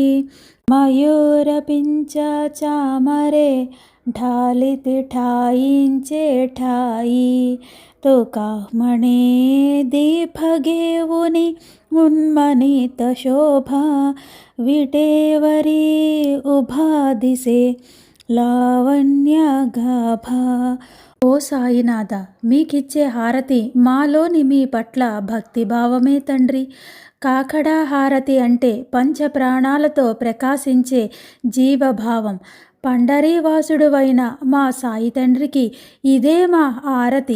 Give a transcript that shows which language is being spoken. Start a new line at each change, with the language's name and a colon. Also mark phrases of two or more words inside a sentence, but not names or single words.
Marathi: मयूर पिंचा चामरे ढालित ठाईंचे ठाई तुका म्हणे दीप घेऊनी उन्मनीत शोभा विटेवरी उभा दिसे लावण्य गाभा.
Telugu: ఓ సాయినాథ, మీకిచ్చే హారతి మాలోని మీ పట్ల భక్తిభావమే తండ్రి. కాకడా హారతి అంటే పంచ ప్రాణాలతో ప్రకాశించే జీవభావం. పండరీవాసుడువైన మా సాయి తండ్రికి ఇదే మా హారతి.